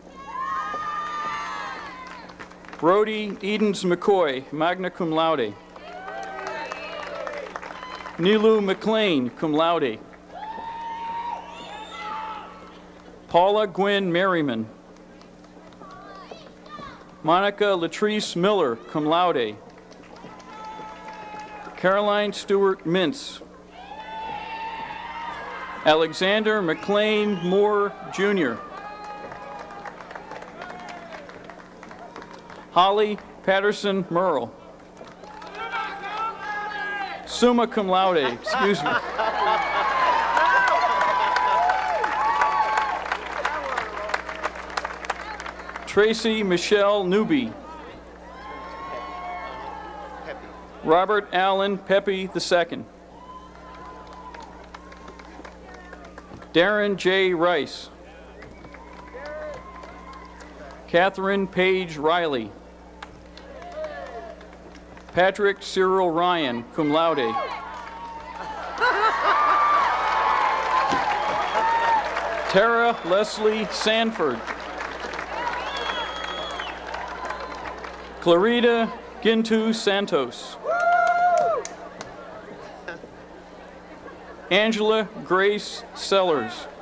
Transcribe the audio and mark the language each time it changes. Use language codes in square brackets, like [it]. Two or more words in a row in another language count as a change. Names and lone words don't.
[en] Brody Edens McCoy, [la] magna cum laude. [en] Nilu McLean, [la] cum laude. [en] Paula Gwynn Merriman. Monica Latrice Miller, [la] cum laude. [en] Caroline Stewart Mintz. Alexander McLean Moore, Jr. Holly Patterson Merle. [la] Summa cum laude, [en] excuse me. Tracy Michelle Newby. Robert Allen Pepe II. Darren J. Rice. Catherine Page Riley. Patrick Cyril Ryan, [la] cum laude. [en] Tara Leslie Sanford. Clarita Gintu Santos. Angela Grace Sellers.